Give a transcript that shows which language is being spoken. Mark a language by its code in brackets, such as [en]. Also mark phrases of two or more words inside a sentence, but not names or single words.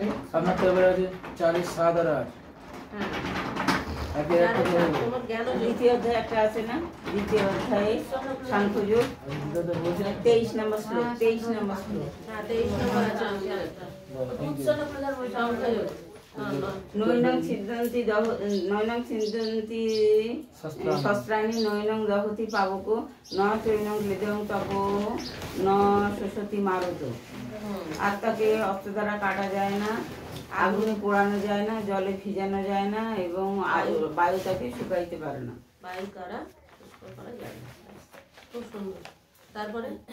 [bn] আপনার তো এবারে আছে 4, 7 আর 8। হ্যাঁ, তোমার জ্ঞান দ্বিতীয় অধ্যায় একটা আছে না, দ্বিতীয় অধ্যায়ে সাংখ্যযোগ 23 নম্বর শ্লোক। 23 নম্বর শ্লোক। হ্যাঁ 23 নম্বর আছে। উৎসন্ন প্রধান সাংখ্যযোগ। [sa] নৈনং ছিন্দন্তি শস্ত্রাণি নৈনং দহতি পাবক ন চৈনং ক্লেদং তপ ন শোষতি মারুত। [bn] আত্মাকে অস্ত্র দ্বারা কাটা যায় না, আগুনে পোড়ানো যায় না, জলে ভিজানো যায় না এবং বায়ু তাকে শুকাইতে পারে না। বায়ু দ্বারা শুষ্ক করা যায় না। খুব সুন্দর। তারপরে